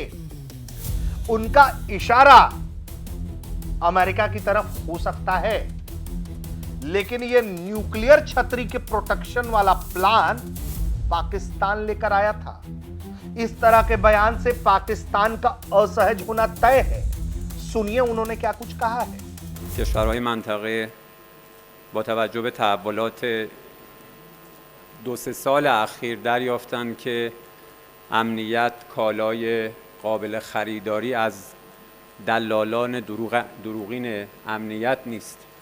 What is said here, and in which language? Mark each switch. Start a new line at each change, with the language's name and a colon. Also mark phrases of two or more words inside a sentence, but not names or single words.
Hindi: उनका इशारा अमेरिका की तरफ हो सकता है, लेकिन यह न्यूक्लियर छतरी के प्रोटेक्शन वाला प्लान पाकिस्तान लेकर आया था। इस तरह के बयान से पाकिस्तान का असहज होना तय है। सुनिए उन्होंने क्या कुछ कहा है।
Persian: کشورهای منطقه با توجه به تحولات 2-3 سال اخیر دریافتند که امنیت کالای قابل خریداری از دلالان دروغین امنیت نیست.